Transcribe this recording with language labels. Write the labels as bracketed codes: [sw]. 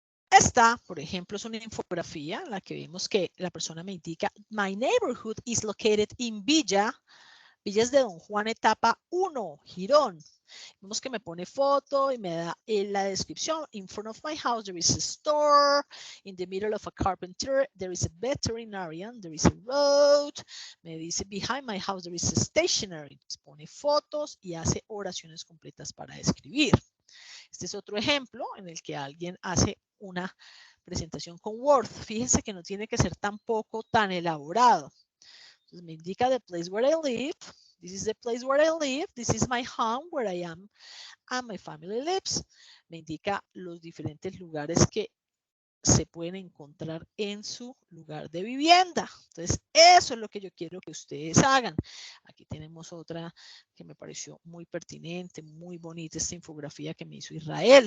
[es] Esta, por ejemplo, es una infografía en la que vemos que la persona me indica, [en] my neighborhood is located in [es] Villas de Don Juan, etapa 1, Girón. Vemos que me pone foto y me da la descripción. [en] In front of my house there is a store. In the middle of a carpenter there is a veterinarian. There is a road. [es] Me dice [en] behind my house there is a stationery. [es] Pone fotos y hace oraciones completas para describir. Este es otro ejemplo en el que alguien hace una presentación con Word. Fíjense que no tiene que ser tampoco tan elaborado. Entonces me indica [en] the place where I live. This is the place where I live. This is my home where I am and my family lives. [es] Me indica los diferentes lugares que se pueden encontrar en su lugar de vivienda. Entonces, eso es lo que yo quiero que ustedes hagan. Aquí tenemos otra que me pareció muy pertinente, muy bonita, esta infografía que me hizo Israel.